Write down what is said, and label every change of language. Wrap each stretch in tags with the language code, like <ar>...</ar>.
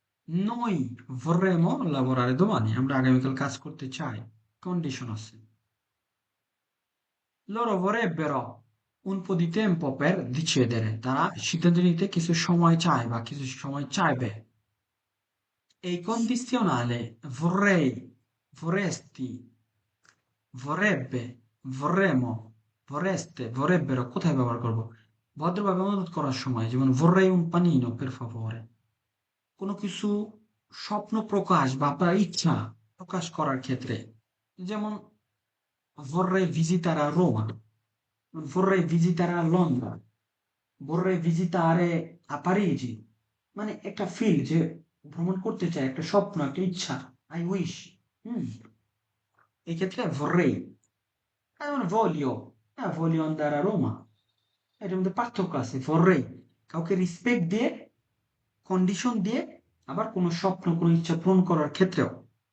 <it>noi vorremmo lavorare domani,</it> <bn>আমরা আগামীকাল কাজ করতে চাই, কন্ডিশন আছে।</bn> <it>loro vorrebbero un po' di tempo per decidere,</it> <bn>তারা সিদ্ধান্ত নিতে কিছু সময় চায় বা কিছু সময় চাইবে। এই কন্ডিশনালে</bn> <it>vorrei, vorresti, vorrebbe, vorremmo, vorreste, vorrebbero</it> <bn>কোথায় ব্যবহার করব? ভদ্রভাবে অনুরোধ করার সময়, যেমন</bn> <it>vorrei un panino per favore।</it> <bn>কোনো কিছু স্বপ্ন প্রকাশ বা আপনার ইচ্ছা প্রকাশ করার ক্ষেত্রে, যেমন</bn> <it>vorrei visitare a Roma, vorrei visitare a Londra, vorrei visitare a Parigi।</it> <bn>মানে একটা ফিল যে ভ্রমণ করতে চাই, একটা স্বপ্ন, একটা ইচ্ছা, আই উইশ। হুম, এই ক্ষেত্রে vorrei। যেমন voglio, হ্যাঁ</bn> <it>voglio andare a Roma,</it> <bn>এটার মধ্যে পার্থক্য আছে। vorrei কাউকে রেসপেক্ট দিয়ে, কন্ডিশন দিয়ে, আবার কোনো স্বপ্ন, কোনো ইচ্ছা পূরণ করার ক্ষেত্রেও।</bn>